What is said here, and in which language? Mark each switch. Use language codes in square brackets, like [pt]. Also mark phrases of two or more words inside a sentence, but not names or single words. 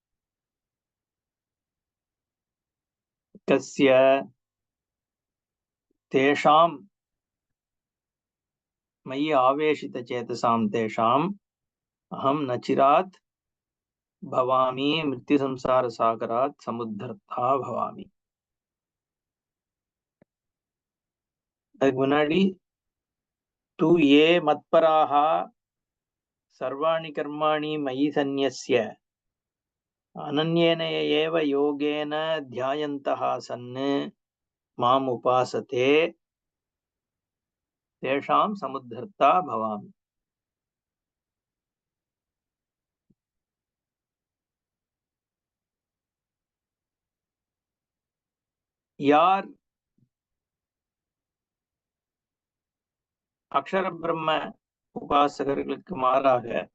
[sa] कस्य? तेषां मयि आवेशितचेतसां तेषाम् अहं न चिरात् भवामि मृत्युसंसारसागरात् समुद्धर्ता भवामि। [ta] அதுக்கு முன்னாடி [sa] तु ये मत्पराः सर्वाणि कर्माणि मयि सन्न्यस्य अनन्येन एव योगेन ध्यायन्तः सन् माम् उपासते तेषां समुद्धर्ता भवामि। [ta] யார் அக்ஷர பிரம்ம உபாசகர்களுக்கு மாறாக